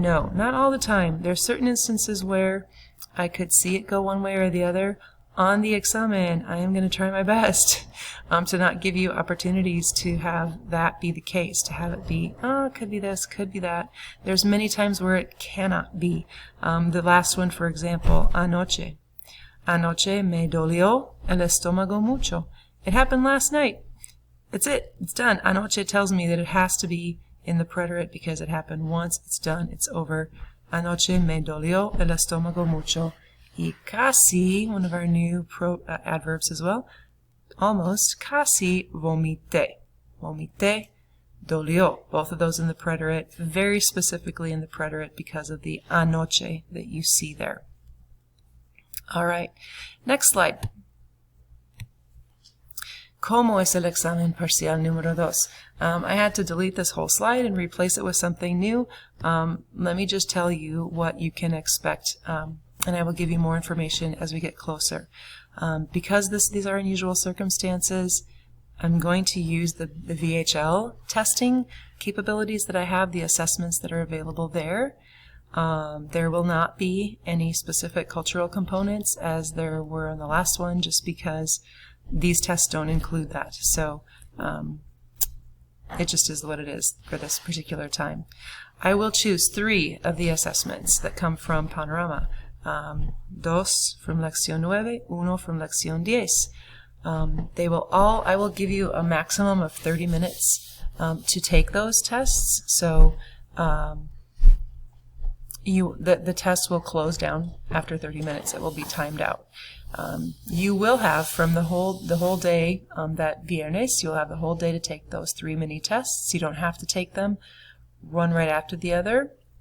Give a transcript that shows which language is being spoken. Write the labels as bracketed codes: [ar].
[en] No, not all the time. There are certain instances where I could see it go one way or the other. On the examen, I am going to try my best to not give you opportunities to have that be the case, to have it be, oh, it could be this, could be that. There's many times where it cannot be. The last one, for example, anoche. [es] Anoche me dolió el estómago mucho. [en] It happened last night. That's it. It's done. Anoche tells me that it has to be in the preterite because it happened once. It's done. It's over. [es] Anoche me dolió el estómago mucho. Y casi, [en] one of our new adverbs as well, almost, [es] casi vomité. Vomité, dolió. [en] Both of those in the preterite, very specifically in the preterite because of the anoche that you see there. All right, next slide. [es] ¿Cómo es el examen parcial número 2? [en] I had to delete this whole slide and replace it with something new. Let me just tell you what you can expect, and I will give you more information as we get closer. Because these are unusual circumstances, I'm going to use the VHL testing capabilities that I have, the assessments that are available there. There will not be any specific cultural components as there were in the last one, just because these tests don't include that. So it just is what it is for this particular time. I will choose 3 of the assessments that come from Panorama. 2 from Lección 9, 1 from Lección 10. I will give you a maximum of 30 minutes to take those tests. So the test will close down after 30 minutes. It will be timed out. You will have from the whole day, that viernes, you'll have the whole day to take those 3 mini tests. You don't have to take them one right after the other.